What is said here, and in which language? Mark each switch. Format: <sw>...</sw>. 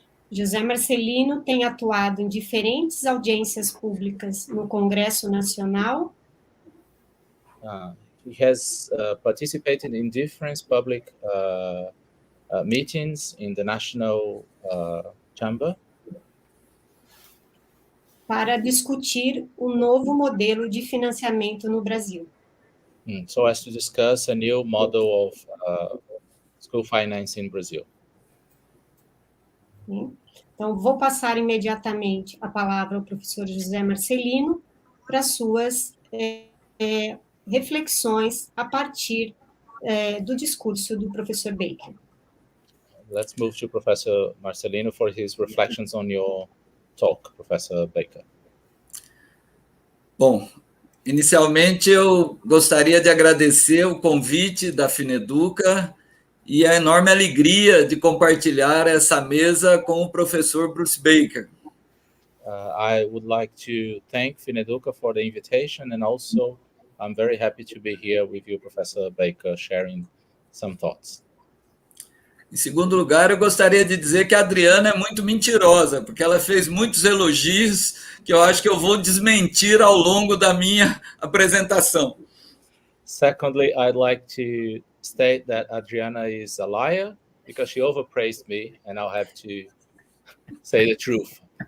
<pt>José Marcelino tem atuado em diferentes audiências públicas no Congresso Nacional.</pt> <en>He has participated in different public meetings in the National Chamber.</en> <pt>Para discutir o novo modelo de financiamento no Brasil.</pt> <en>So as to discuss a new model of school finance in Brazil.</en> <pt>Então, vou passar imediatamente a palavra ao professor José Marcelino para suas reflexões a partir do discurso do professor Baker.</pt> <en>Let's move to Professor Marcelino for his reflections on your talk, Professor Baker.</en> <pt>Bom, inicialmente eu gostaria de agradecer o convite da Fineduca e a enorme alegria de compartilhar essa mesa com o professor Bruce Baker.</pt> <en>I would like to thank Fineduca for the invitation, and also I'm very happy to be here with you, Professor Baker, sharing some thoughts.</en> <pt>Em segundo lugar, eu gostaria de dizer que a Adriana é muito mentirosa, porque ela fez muitos elogios que eu acho que eu vou desmentir ao longo da minha apresentação.</pt> <en>Secondly, I'd like to state that Adriana is a liar because she overpraised me, and I'll have to say the truth.</en>